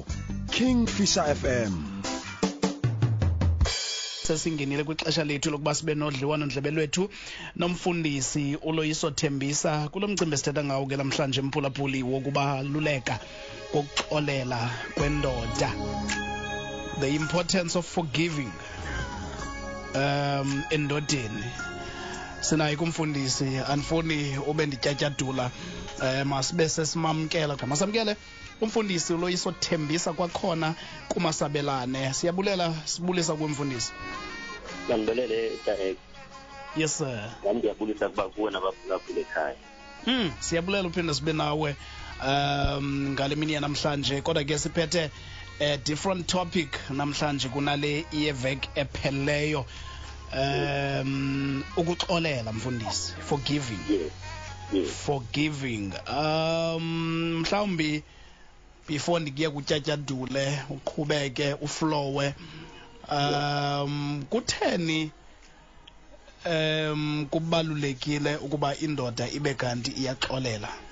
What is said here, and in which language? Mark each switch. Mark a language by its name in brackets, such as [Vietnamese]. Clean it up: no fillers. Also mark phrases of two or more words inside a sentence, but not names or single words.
[Xhosa] Kingfisher FM. Sesingenile kwixesha lethu lokuba sibe nodliwano ndlebe lwethu nomfundisi uLoyiso Thembisa kulo mcimbi esithetha ngawo ke namhlanje mphulaphuli wokubaluleka kokuxolela kwendoda, [English] the importance of forgiving endodeni. [Xhosa] Sinayi kumfundisi andifuni ube ndityatyadula, masibe sesimamkela masamkele umfundisi uLoyiso Thembisa kwakhona kumasabelane. Sibulisa kumfundisi. Ngibulele Taek. Yes sir. Ngiyabulisa kuba kuwe nabaphulaphula ekhaya. Siyabulela uphinde sibe nawe ngale mini yanamhlanje, kodwa ke siphethe [English] different topic [Xhosa] namhlanje kunale iyevek epheleyo. Ukuxolela mfundisi, forgiving. Yes. Forgiving. Mhlawumbi before ndigiye kutyatyadule uqhubeke uflowe, kutheni kubalulekile ukuba indoda ibe kanti iyaxolela?